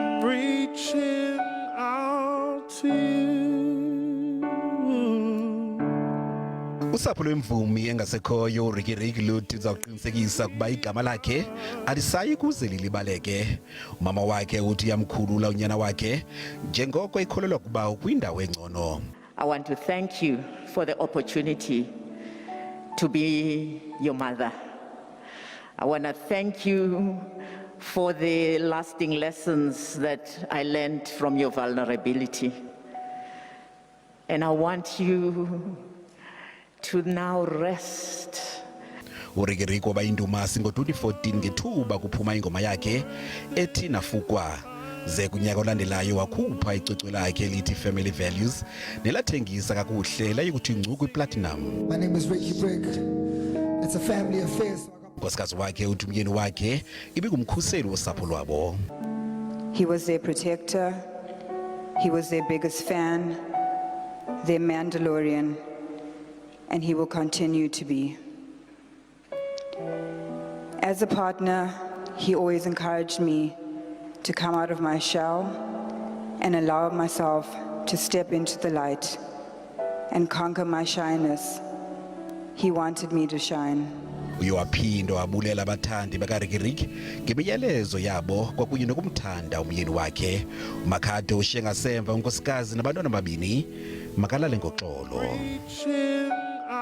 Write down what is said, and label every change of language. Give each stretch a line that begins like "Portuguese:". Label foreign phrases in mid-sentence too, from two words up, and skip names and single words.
English: reaching out to you.
Xhosa: Usapho lwemvumi engasekhoyo uRiky Luthi uzaqinisekisa kuba igama lakhe alisayi kuze lilibaleke. Umama wakhe uthi yamkhulula unyana wakhe njengoko ikholelwa kuba kwindawo engcono.
English: I want to thank you for the opportunity to be your mother. I want to thank you for the lasting lessons that I learned from your vulnerability. And I want you to now rest.
Xhosa: uRiky waba indumasi ngo-2014 ngethuba kuphuma ingoma yakhe ethi Nafukwa. Ze kunyaka olandelayo wakhupha icwecwe lakhe lithi Family Values nelathengisa kakuhle layikuthi ngcu kwi-platinum.
English: My name is Ricky Brick. It's a family affair.
Xhosa: Unkosikazi wakhe uthi umyeni wakhe ibingumkhuseli wosapho lwabo.
English: He was their protector. He was their biggest fan, their Mandalorian, and he will continue to be. As a partner, he always encouraged me to come out of my shell and allow myself to step into the light and conquer my shyness. He wanted me to shine.
Xhosa: Uye waphinda wabulela abathandi baka-Riky ngemiyalezo yabo kwakunye nokumthanda umyeni wakhe. Umakhado ushiye ngasemva unkosikazi nabantwana babini makalale ngoxolo.
English: Reaching